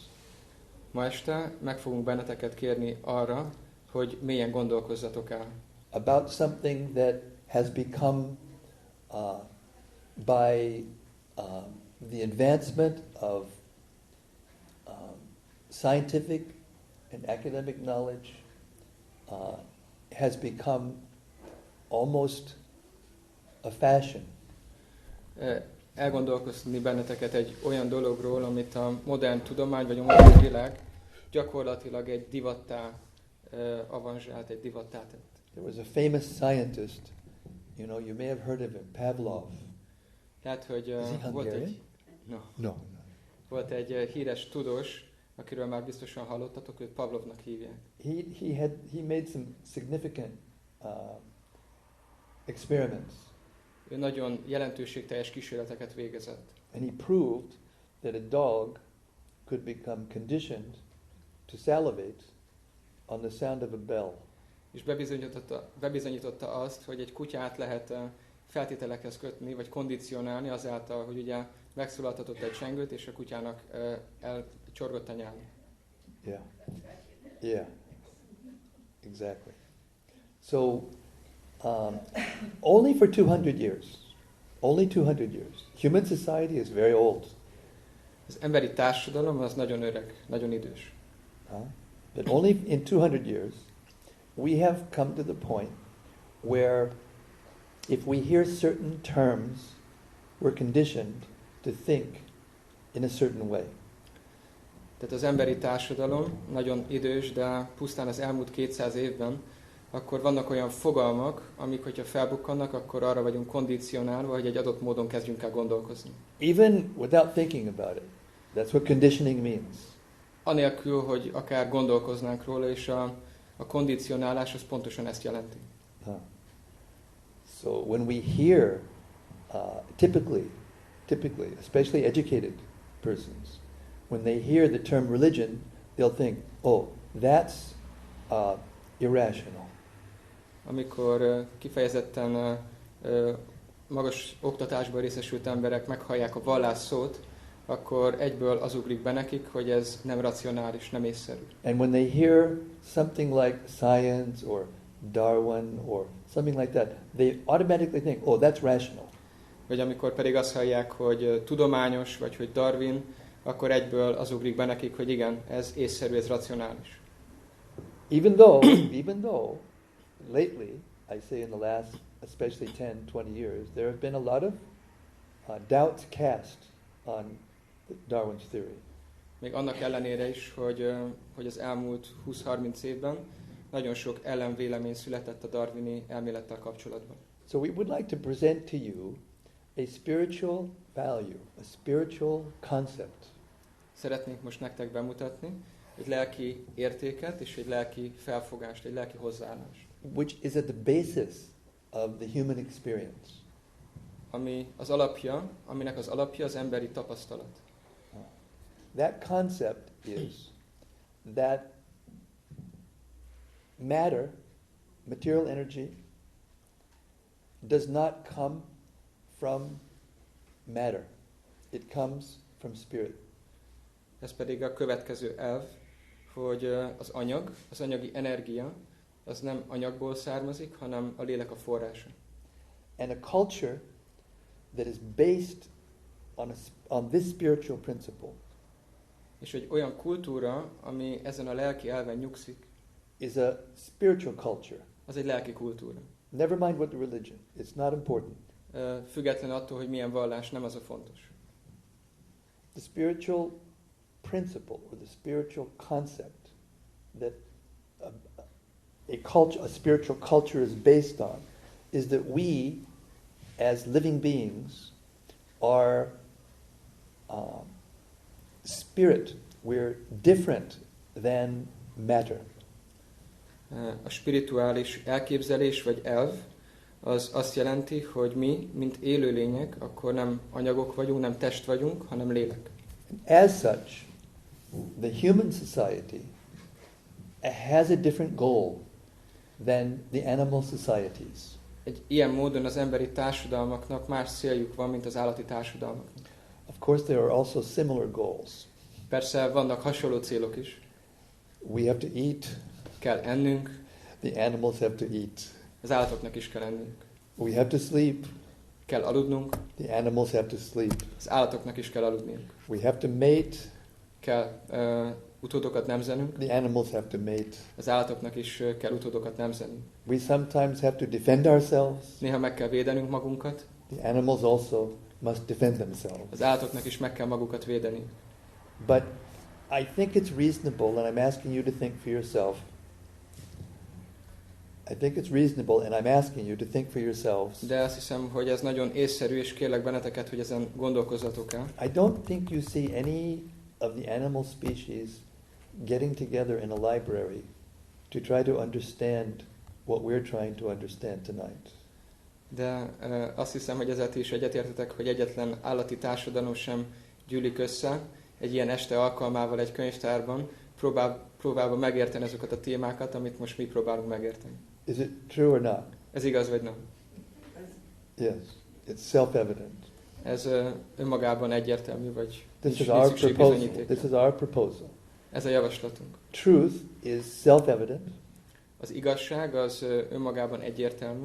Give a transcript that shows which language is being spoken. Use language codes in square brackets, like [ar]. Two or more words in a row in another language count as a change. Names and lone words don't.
[hu] Ma este meg fogunk benneteket kérni arra, hogy mélyen gondolkozzatok el. [en] About something that has become by the advancement of scientific and academic knowledge has become almost a fashion. [hu] Elgondolkozni benneteket egy olyan dologról, amit a modern tudomány vagy a modern világ gyakorlatilag egy divattá avanzsált, egy divattá tett. [en] There was a famous scientist, you may have heard of him, Pavlov. [hu] Tehát, hogy volt egy híres tudós, akiről már biztosan hallottatok, őt Pavlovnak hívják. [en] He made some significant experiments. [hu] Ő nagyon jelentőségteljes kísérleteket végezett. [en] And he proved that a dog could become conditioned to salivate on the sound of a bell. [hu] És bebizonyította azt, hogy egy kutyát lehet feltételekhez kötni, vagy kondicionálni azáltal, hogy ugye megszólaltatott egy csengőt, és a kutyának elcsorgott a nyála. [en] Yeah. Exactly. So, only for 200 years. Only 200 years. Human society is very old. [hu] Az emberi társadalom az nagyon öreg, nagyon idős. [en] But only in 200 years we have come to the point where if we hear certain terms, we're conditioned to think in a certain way. [hu] Tehát az emberi társadalom nagyon idős, de pusztán az elmúlt 200 évben, akkor vannak olyan fogalmak, amik, hogyha felbukkannak, akkor arra vagyunk kondicionálva, hogy egy adott módon kezdjünk el gondolkozni. [en] Even without thinking about it. That's what conditioning means. [hu] Anélkül, hogy akár gondolkoznánk róla, és a kondicionálás az pontosan ezt jelenti. [en] So when we hear, typically, especially educated persons, when they hear the term religion, they'll think, oh, that's irrational. [hu] Amikor kifejezetten magas oktatásban részesült emberek meghallják a vallás szót, akkor egyből az ugrik be nekik, hogy ez nem racionális, nem észszerű. [en] And when they hear something like science or Darwin or something like that, they automatically think, oh, that's rational. [hu] Vagy amikor pedig azt hallják, hogy tudományos, vagy hogy Darwin, akkor egyből az ugrik be nekik, hogy igen, ez észszerű, ez racionális. [en] Even though lately, I say in the last, especially 10-20 years, there have been a lot of doubts cast on Darwin's theory. [hu] Még annak ellenére is, hogy az elmúlt 20-30 évben nagyon sok ellenvélemény született a darwini elmélettel kapcsolatban. [en] So we would like to present to you a spiritual value, a spiritual concept. [hu] Szeretnénk most nektek bemutatni egy lelki értéket és egy lelki felfogást, egy lelki hozzáállást. [en] Which is at the basis of the human experience. [hu] Aminek az alapja az emberi tapasztalat. [en] That concept is that matter, material energy, does not come from matter. It comes from spirit. [hu] Ez pedig a következő elv, hogy az anyagi energia, az nem anyagból származik, hanem a lélek a forrása. [en] And a culture that is based on this spiritual principle [hu] És egy olyan kultúra, ami ezen a lelki elven nyugszik, [en] is a spiritual culture. [hu] az egy lelki kultúra. [en] Never mind what the religion. It's not important. [hu] Független attól, hogy milyen vallás, nem az a fontos. [en] The spiritual principle or the spiritual concept that a spiritual culture is based on is that we, as living beings, are spirit. We're different than matter. [hu] A spirituális elképzelés vagy elv az azt jelenti, hogy mi, mint élőlények, akkor nem anyagok vagyunk, nem test vagyunk, hanem lélek. [en] As such, the human society has a different goal than the animal societies. [hu] Egy ilyen módon az emberi társadalmaknak más céljuk van, mint az állati társadalmaknak. [en] Of course, there are also similar goals. [hu] Persze vannak hasonló célok is. [en] We have to eat. [hu] Kell ennünk. [en] The animals have to eat. [hu] Az állatoknak is kell ennünk. [en] We have to sleep. [hu] Kell aludnunk. [en] The animals have to sleep. [hu] Az állatoknak is kell aludniuk. [en] We have to mate. [hu] Kell utódokat nemzenünk. [en] The animals have to mate. [hu] Az állatoknak is kell utódokat nemzenünk. [en] We sometimes have to defend ourselves. [hu] Néha meg kell védenünk magunkat. [en] The animals also must defend themselves. [hu] Az állatoknak is meg kell magukat védeni. [en] But I think it's reasonable, and I'm asking you to think for yourself. I think it's reasonable, and I'm asking you to think for yourselves. [hu] De azt hiszem, hogy ez nagyon észszerű, és kérlek benneteket, hogy ezen gondolkozzatok el. [en] I don't think you see any of the animal species getting together in a library to try to understand what we're trying to understand tonight. [hu] De azt hiszem, hogy ezzel is egyetértetek, hogy egyetlen állati társadalom sem gyűlik össze egy ilyen este alkalmával egy könyvtárban, próbálva megérteni azokat a témákat, amit most mi próbálunk megérteni. [en] Is it true or not? [hu] Ez igaz vagy nem? [en] Yes, it's self-evident. [hu] Ez önmagában egyértelmű, vagy [en] This [hu] nincs [en] is our [hu] szükség [en] proposal. [hu] bizonyítékra. [en] This is our proposal. [hu] Ez a javaslatunk. [en] Truth is self-evident. [hu] Az igazság az önmagában egyértelmű.